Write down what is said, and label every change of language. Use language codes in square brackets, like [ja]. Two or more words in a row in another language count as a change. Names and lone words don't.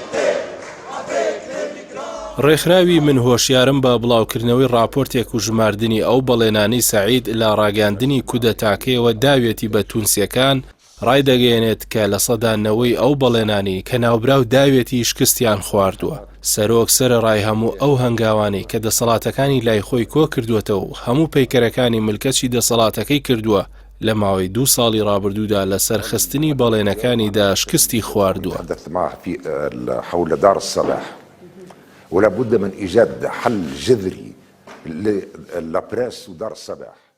[ckb] ڕێکخراوی من هۆشیارم بە بڵاوکردنەوەی راپۆرتێک و ژماردنی ئەو بەڵێنانەی سەعید لە ڕاگەاندنی کودەتاکەیەوە داوێتی بە تونسیەکان ڕای دەگەێنێت کە لە سەدانەوەی ئەو بەڵێنانی کە ناوبراو داوێتی شکستیان خواردووە. سەرۆک سەرەڕای هەموو ئەو هەنگاوانەی کە دەسەڵاتەکانی لای خۆی کۆ کردوێتەوە و هەموو پەیکەرەکانی ملکەچی دەسەڵاتەکەی کردووە لە ماوەی 2 ساڵی ڕابردوودا لە سەرخستنی بەڵێنەکانیدا شکستی خواردووە. [ar] حول دار الصلاح ولا بد من إيجاد حل جذري لبريس ودار الصلاح.